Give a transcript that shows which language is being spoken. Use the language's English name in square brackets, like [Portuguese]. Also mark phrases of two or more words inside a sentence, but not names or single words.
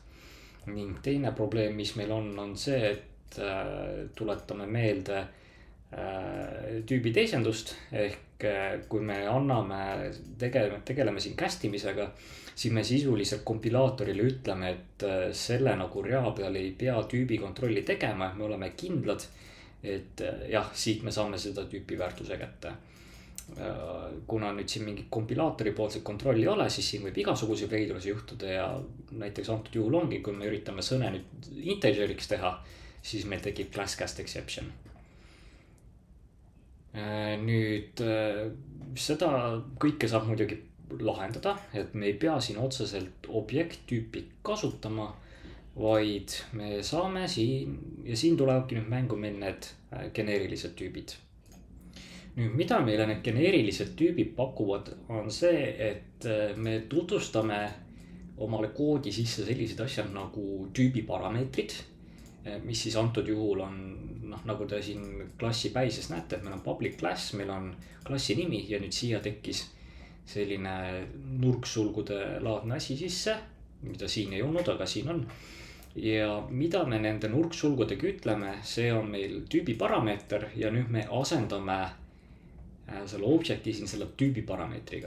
[Estonian] Ning teine probleem, mis meil on see, et tuletame meelde tüübi teisendust ehk kui me tegeleme siin kästimisega, siis me sisuliselt kompilaatorile ütleme, et selle nagu rea peal ei pea tüübi kontrolli tegema, me oleme kindlad, et jah, siit me saame seda tüüpi väärtuse kätte. Kuna nüüd siin mingi kompilaatori poolset kontrolli ei ole, siis siin võib igasuguseid veidrusi juhtuda ja näiteks antud juhul ongi, kui me üritame sõne nüüd integeriks teha, siis meil tekib [English] class cast exception. [Estonian] Nüüd seda kõike saab muidugi lahendada, et me ei pea siin otseselt objekttüüpi kasutama, vaid me saame siin, ja siin tulevadki nüüd mängu meil need geneerilised tüübid. Nüüd, mida meile need geneerilised tüübid pakuvad, on see, et me tutvustame omale koodi sisse sellised asjad nagu tüübi parameetrid, mis siis antud juhul on, nagu te siin klassi päises näete, et meil on [English] public class, [Estonian] meil on klassi nimi ja nüüd siia tekkis selline nurksulgude laadne asi sisse, mida siin ei olnud, aga siin on. Ja mida me nende nurksulgudega ütleme, see on meil tüübi parameeter ja nüüd me asendame selle objecti siin selle tüübi parameetriga.